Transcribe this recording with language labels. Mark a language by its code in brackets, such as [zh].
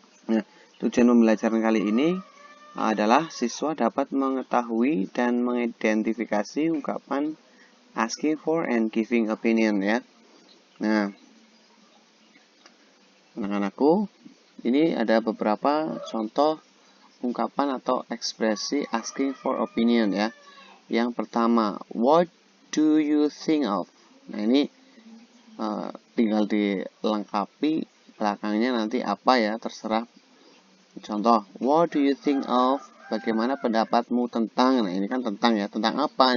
[id] Nah, tujuan pembelajaran kali ini adalah siswa dapat mengetahui dan mengidentifikasi ungkapan [en] asking for and giving opinion [id] ya. Nah, anak-anakku, ini ada beberapa contoh ungkapan atau ekspresi asking for opinion ya. [en] Yang pertama, what do you think of? [id] Nah, ini tinggal dilengkapi belakangnya nanti apa ya, terserah. [en] Contoh, what do you think of? [id] Bagaimana pendapatmu tentang? Nah, ini kan tentang ya, tentang apa?